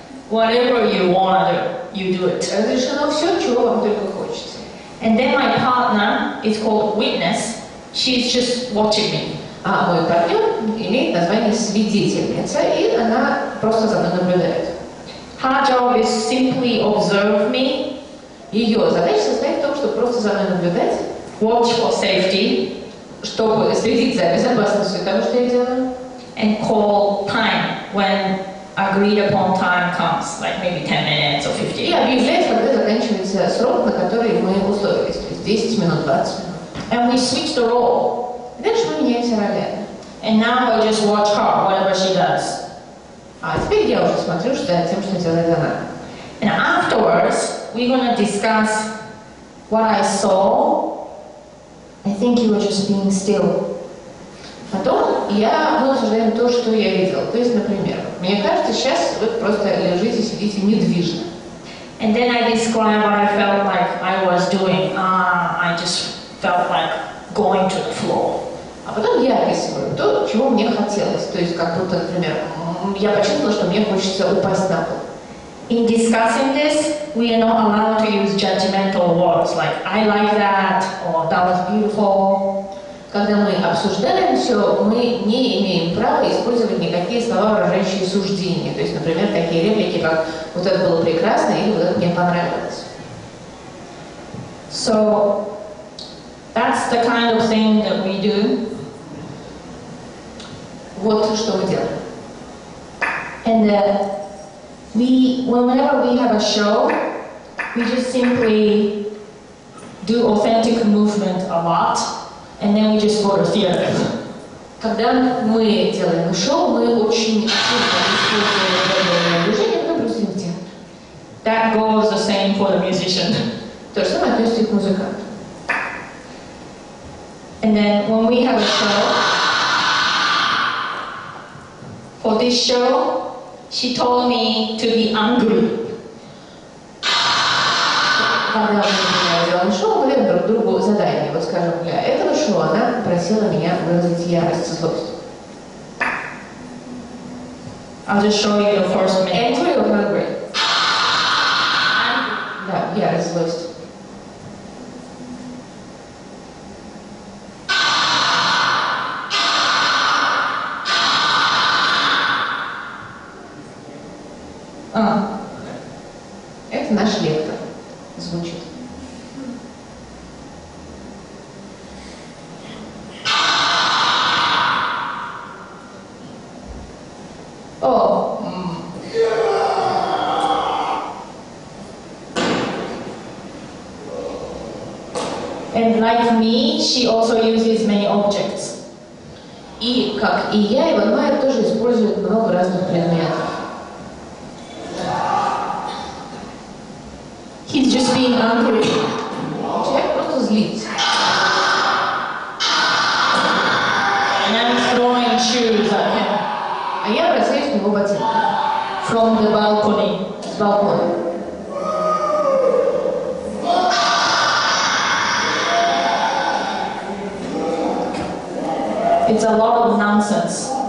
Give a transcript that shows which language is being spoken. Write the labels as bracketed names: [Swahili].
[English] Whatever you want to do, you do it. [Russian] Разрешено все, чего вам только хочется. [English] And then my partner is called Witness. She's just watching me. [Russian] А мой партнер имеет название свидетельница, и она просто за мной наблюдает. [English] Her job is simply observe me. [Russian] Ее задача состоит в том, чтобы просто за мной наблюдать, [English] Watch for safety. [Russian] чтобы следить за безопасностью того, что я делаю, [English] And call time when agreed upon time comes, like maybe 10 minutes or 15. [Russian] и объявлять, когда заканчивается срок, на который мы условились, то есть 10 минут, 20 минут. [English] And we switch the role. [Russian] И дальше мы меняемся ролями. [English] And now I just watch her, whatever she does. [Russian] А теперь я уже смотрю за тем, что делает она. [English] And afterwards, we're going to discuss what I saw. I think you were just being still. [Russian] Потом мы обсуждаем то, что я видел. То есть, например, мне кажется, сейчас вы просто лежите, сидите недвижно. [English] And then I describe what I felt like I was doing. I just felt like going to the floor. [Russian] А потом я описываю то, чего мне хотелось. То есть, как будто, например, я почувствовала, что мне хочется упасть на пол. [English] In discussing this, we are not allowed to use judgmental words like I like that or that was beautiful. [Russian] Когда мы обсуждаем все, мы не имеем права использовать никакие слова, выражающие суждения. То есть, например, такие реплики, как «вот это было прекрасно» или «вот это мне понравилось». [English] So, that's the kind of thing that we do. [Russian] Вот что мы делаем. [English] And whenever we have a show, we just simply do authentic movement a lot, and then we just go to theater. [Russian] Когда мы делаем шоу, мы очень активно используем движение, но просто в театр. [English] That goes the same for the musician. [Russian] То же самое относится и к музыканту. [English] And then when we have a show, for this show, she told me to be angry. [Russian] Когда мы делаем шоу, мы даем друг другу задание. Вот, скажем, для этого шоу она просила меня выразить ярость, злость. [English] I'll just show you the first minute. Angry or hungry? [Russian] Да, ярость, злость. Это наш лектор звучит. [English] And like me, she also uses many objects. [Russian] И, как и я, Иван Майер тоже использует много разных предметов. [English] He's just being angry. [Russian] Человек просто злится. [English] And I'm throwing shoes at him. [Russian] А я бросаюсь в него ботинком. [English] From the balcony. [Russian] С балкона. [English] It's a lot of nonsense.